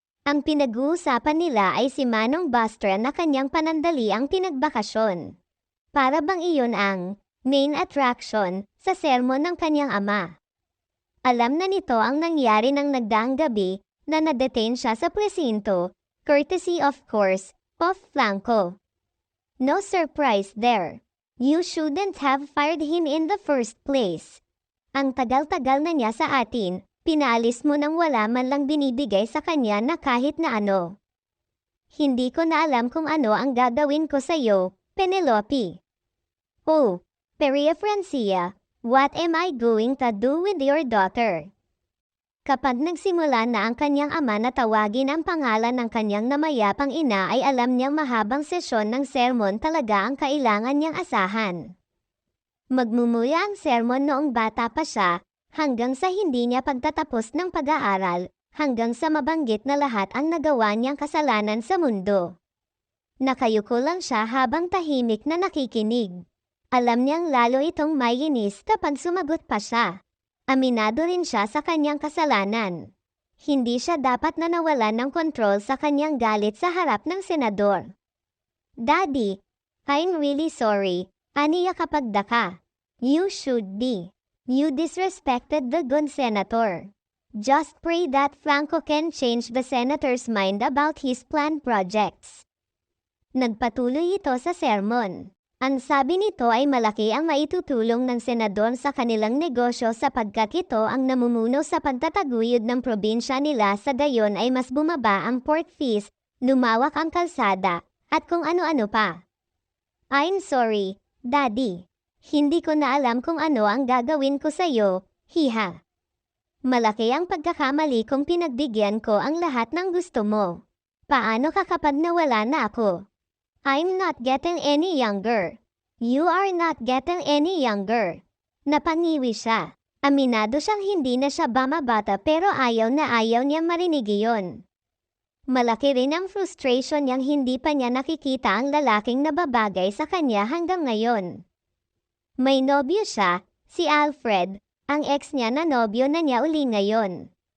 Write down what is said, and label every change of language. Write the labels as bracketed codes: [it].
[tl] Ang pinag-uusapan nila ay si Manong Buster na kanyang panandali ang pinagbakasyon. Para bang iyon ang [en] main attraction [tl] sa sermon ng kanyang ama. Alam na nito ang nangyari ng nagdaang gabi na na-detain siya sa presinto, [en] courtesy of course, of Franco. No surprise there. You shouldn't have fired him in the first place. [tl] Ang tagal-tagal na niya sa atin, pinaalis mo nang wala man lang binibigay sa kanya na kahit na ano. Hindi ko na alam kung ano ang gagawin ko sa iyo, Penelope. [en] Oh, Peria Francia, what am I going to do with your daughter? [tl] Kapag nagsimula na ang kanyang ama na tawagin ang pangalan ng kanyang namayapang ina ay alam niyang mahabang sesyon ng sermon talaga ang kailangan niyang asahan. Magmumula ang sermon noong bata pa siya, hanggang sa hindi niya pagtatapos ng pag-aaral, hanggang sa mabanggit na lahat ang nagawa niyang kasalanan sa mundo. Nakayuko lang siya habang tahimik na nakikinig. Alam niyang lalo itong maiinis kapag sumagot pa siya. Aminado rin siya sa kanyang kasalanan. Hindi siya dapat na nawalan ng kontrol sa kanyang galit sa harap ng senador. [en] Daddy, I'm really sorry, [tl] aniya kapag daka. [en] You should be. You disrespected the good senator. Just pray that Franco can change the senator's mind about his planned projects. [tl] Nagpatuloy ito sa sermon. Ang sabi nito ay malaki ang maitutulong ng senador sa kanilang negosyo sapagkat ito ang namumuno sa pagtataguyod ng probinsya nila sa gayon ay mas bumaba ang port fees, lumawak ang kalsada, at kung ano-ano pa. [en] I'm sorry, Daddy. [tl] Hindi ko na alam kung ano ang gagawin ko sa iyo, hiha. Malaki ang pagkakamali kung pinagbigyan ko ang lahat ng gusto mo. Paano ka kapag nawala na ako? [en] I'm not getting any younger. You are not getting any younger. [tl] Napangiwi siya. Aminado siyang hindi na siya bumabata pero ayaw niya marinig iyon. Malaki rin ang frustration niyang hindi pa niya nakikita ang lalaking nababagay sa kanya hanggang ngayon. May nobyo siya, si Alfred, ang ex niya na nobyo na niya uli ngayon.